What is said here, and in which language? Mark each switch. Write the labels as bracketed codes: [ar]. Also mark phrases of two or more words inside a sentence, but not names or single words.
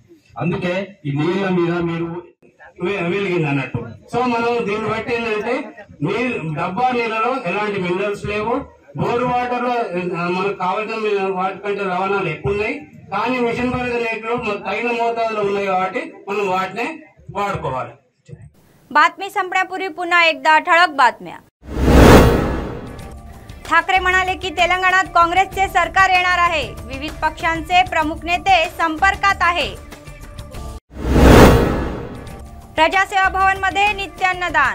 [te] అందుకే ఈ నీళ్ళ మీద మీరు వెలిగింది అన్నట్టు. సో మనం దీన్ని బట్టి ఏంటంటే డబ్బా నీళ్ళలో ఎలాంటి మినరల్స్ లేవు. [en] bore water [te] లో మనకు కావాల్సిన వాటి కంటే రవాణాలు ఎక్కువ ఉన్నాయి. కానీ మిషన్ భగీరథ నీటిలో తగిన మోతాదులో ఉన్నాయి కాబట్టి మనం వాటినే వాడుకోవాలి. [mr] बातमी संपण्यापूर्वी पुन्हा एकदा ठळक बातम्या. ठाकरे म्हणाले की तेलंगणात काँग्रेसचे सरकार येणार आहे. विविध पक्षांचे प्रमुख नेते संपर्कात आहे. प्रजासेवा भवन मध्ये नित्यान्नदान.